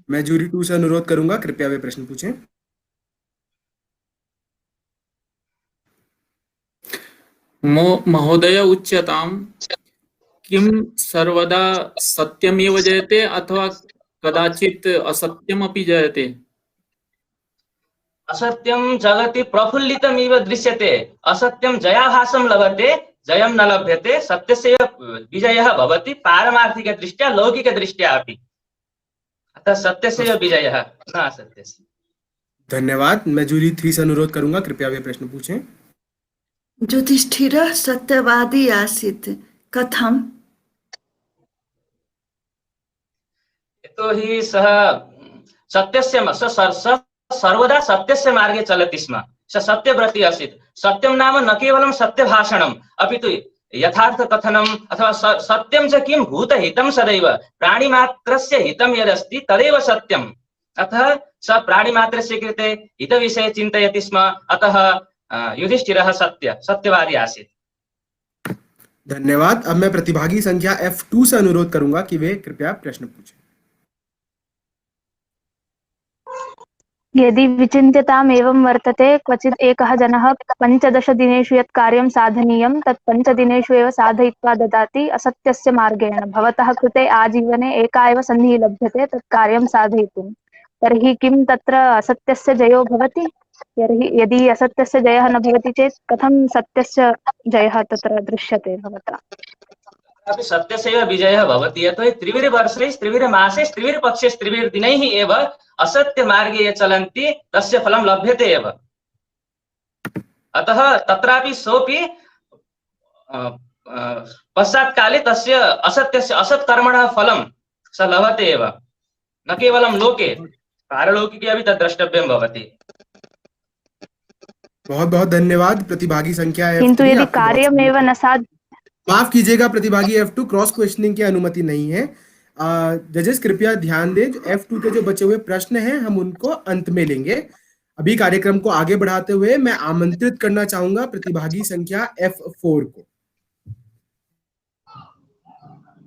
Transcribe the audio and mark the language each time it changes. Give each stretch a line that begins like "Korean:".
Hindi: मैं जूरी 2 से अनुरोध करूंगा, कृपया वे प्रश्न पूछें।
Sanskrit: महोदय उच्यतां, किं सर्वदा सत्यमेव जयते अथवा कदाचित् असत्यमपि जयते? असत्यं जगति प्रफुल्लितमिव दृश्यते, असत्यं जयाभासं लभते, जयं न लभ्यते। सत्यस्य विजयः भवति पारमार्थिकदृष्ट्या लौकिकदृष्ट्या अपि। अतः सत्यस्य विजयः न असत्यस्य। धन्यवाद।
Hindi: मैं जूरी 3 से अनुरोध करूंगा, कृपया वे प्रश्न पूछें।
Sanskrit: युधिष्ठिरः सत्यवादी आसीत्, कथम्? यतोहि सः सत्यस्य सर्वदा सत्यस्य मार्गे चलति स्म। स सत्यव्रती आसीत्। सत्यं नाम न केवलं सत्यभाषणम्, अपि तु यथार्थकथनम् अथवा सत्यं च किं भूतहितं सदैव। प्राणिमात्रस्य हितं यदस्ति तदेव सत्यम्। अतः स प्राणिमात्रस्य कृते हितविषये चिन्तयति स्म। अतः युधिष्ठिरः सत्यवादी आसीत्। धन्यवाद।
Hindi: अब मैं प्रतिभागी संख्या F2 से अनुरोध करूंगा कि वे कृपया प्रश्न पूछें।
Sanskrit: यदि विचिन्त्यताम् एवं वर्तते, क्वचित् एकः जनः 15 दिनेषु यत् कार्यं साधनीयं तत् 5 दिनेषु एव साधयित्वा ददाति असत्यस्य मार्गेण, भवतः कृते आजीवने एका एव सन्धिः लभ्यते तत् कार्यं साधयितुं, तर्हि किं तत्र असत्यस्य जयो भवति? यदि असत्यस्य जयः न भवति चेत् कथं सत्यस्य जयः तत्र दृश्यते भवता? अपि सत्यस्यैव विजयः भवति। यतोहि त्रिभिर्वर्षैः त्रिभिर्मासैः त्रिभिर्पक्षैः त्रिभिर्दिनैः एव असत्य मार्गे ये चलन्ति तस्य फलं लभ्यते एव। अतः तत्रापि सोऽपि पश्चात् काले तस्य असत्यस्य असत्कर्मणः फलं स लभते एव, न केवलं लोके, पारलौकिके अपि तद् द्रष्टव्यं भवति।
Hindi: बहुत बहुत धन्यवाद। प्रतिभागी संख्या F3,
Sanskrit: किन्तु यदि कार्यमेव न
Hindi: माफ कीजिएगा प्रतिभागी, F2 क्रॉस क्वेश्चनिंग की अनुमति नहीं है। जजेस कृपया ध्यान दें, जो F2 के जो बचे हुए प्रश्न हैं हम उनको अंत में लेंगे। अभी कार्यक्रम को आगे बढ़ाते हुए मैं आमंत्रित करना चाहूंगा प्रतिभागी संख्या F4 को।